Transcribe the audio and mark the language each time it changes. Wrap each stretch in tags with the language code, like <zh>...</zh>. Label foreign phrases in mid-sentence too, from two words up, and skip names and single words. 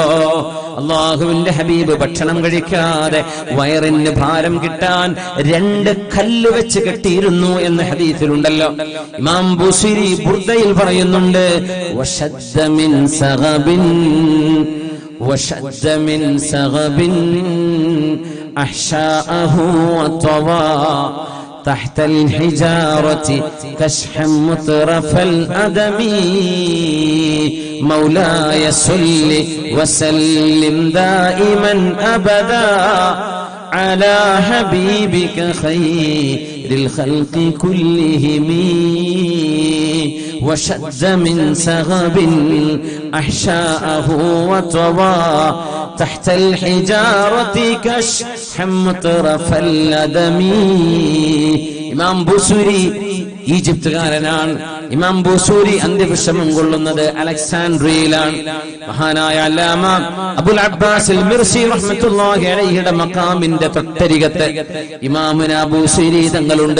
<ml>അല്ലാഹുവിന്റെ ഹബീബ് ഭക്ഷണം കഴിക്കാതെ വയറിന് ഭാരം കിട്ടാൻ 2 കല്ല് വെച്ച് കെട്ടിയിരുന്നു എന്ന് ഹദീസിലുണ്ടല്ലോ. ഇമാം ബുസീരി ബുർദയിൽ പറയുന്നുണ്ട്,</ml> <ar>وشد من سغب أحشاءه وطوى تحت الحجارة كشحا مطرف الأدم مولاي صل وسلم دائما أبدا على حبيبك خير الخلق كلهم وشد من سغب أحشاءه وطوى تحت الحجارة كشحا مطرف الأدم.</ar> <ml>ഇമാം ബുസൂരി ഈജിപ്തുകാരനാണ്. ഇമാം ബൂസൂരി അന്ത്യവിശ്രമം കൊള്ളുന്നത് അലക്സാൻഡ്രിയയിലാണ്. മഹാനായ അല്ലാമ അബുൽ അബ്ബാസ് അൽ മിർസി റഹ്മത്തുള്ളാഹി അലൈഹിയുടെ മഖാമിന്റെ തൊട്ടരികത്ത് ഇമാമുന ബൂസൂരി തങ്ങളുണ്ട്.</ml>